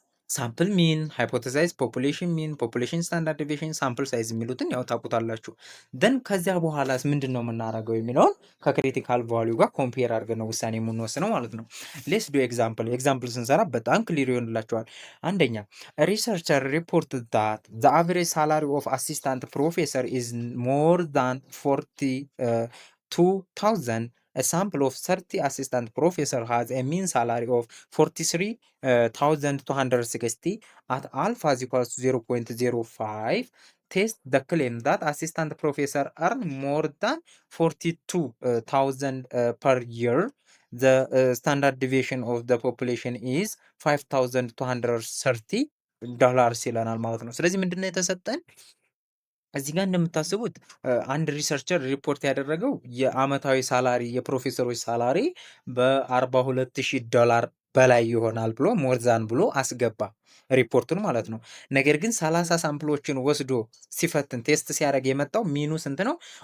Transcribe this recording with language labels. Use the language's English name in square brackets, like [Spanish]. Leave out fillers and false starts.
[Amharic] ሳምፕል ሚን፣ ሃይፖቴሳይዝ፣ ፖፑሌሽን ሚን፣ ፖፑሌሽን ስታንዳርድ ዲቪዬሽን፣ ሳምፕል ሳይዝ የሚሉትን ያው ታውቁታላችሁ። ደን ከዚያ በኋላስ ምንድን ነው የምናደርገው የሚለውን ከክሪቲካል ቫሊዩ ጋር ኮምፔር አድርገን ነው ውሳኔ የምንወስነው ማለት ነው። [English] ሌስ ዱ ኤግዛምፕል [Amharic] ስንሰራ በጣም ክሊር ይሆንላቸዋል። አንደኛ [English] ሪሰርቸር ሪፖርት ዳት ዘ አቨሬጅ ሳላሪ ኦፍ አሲስታንት ፕሮፌሰር ኢዝ ሞር ዛን [Amharic] 42,000. [English] A sample of 30 assistant professor has a mean salary of 43,260 at alpha is equals to 0.05. Test the claim that assistant professor earn more than 42,000 per year. The standard deviation of the population is $5,230 [Amharic] ይለናል ማለት ነው። ስለዚህ ምንድነው የተሰጠን? እዚህ ጋር እንደምታስቡት አንድ ሪሰርቸር ሪፖርት ያደረገው የአመታዊ ሳላሪ የፕሮፌሰሮች ሳላሪ $42,000 በላይ ይሆናል ብሎ ሞርዛን ብሎ አስገባ ሪፖርቱን ማለት ነው። ነገር ግን 30 ሳምፕሎችን ወስዶ ሲፈትን ቴስት ሲያደርግ የመጣው ሚኑ ስንት ነው?